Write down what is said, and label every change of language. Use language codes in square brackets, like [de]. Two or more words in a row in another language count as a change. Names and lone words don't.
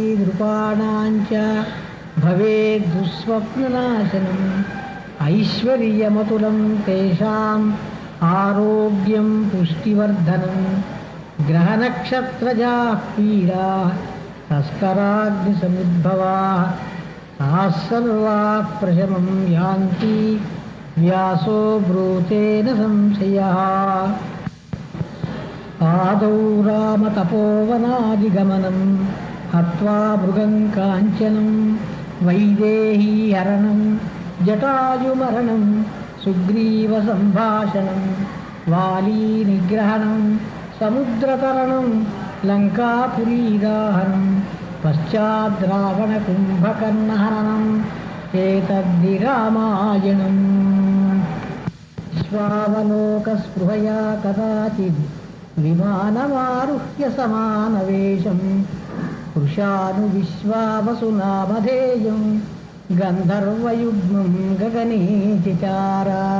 [sa] नृपाणां च भवेत् दुःस्वप्ननाशनम् ऐश्वर्यमतुलं तेषाम् आरोग्यं पुष्टिवर्धनं ग्रहनक्षत्रजाः पीडा तस्कराग्निसमुद्भवाः ताः सर्वाः प्रशमं यान्ति व्यासो ब्रूतेन संशयः। आदौ रामतपोवनादिगमनं हत्वा मृगं काञ्चनं वैदेही हरणं जटायुमरणं సుగ్రీవ సంభాషణం వాలీ నిగ్రహణం సముద్రతరణం లంకాపురీదాహనం పశ్చాద్రావణ కుంభకర్ణహరణం ఏతద్ధి రామాయణం. విశ్వావలోకస్పృహయా కదాచిద్ విమానమారుహ్య సమానవేశం వృషాను విశ్వావసునామధేయం గంధర్వయుగ్మం గగనే చచార.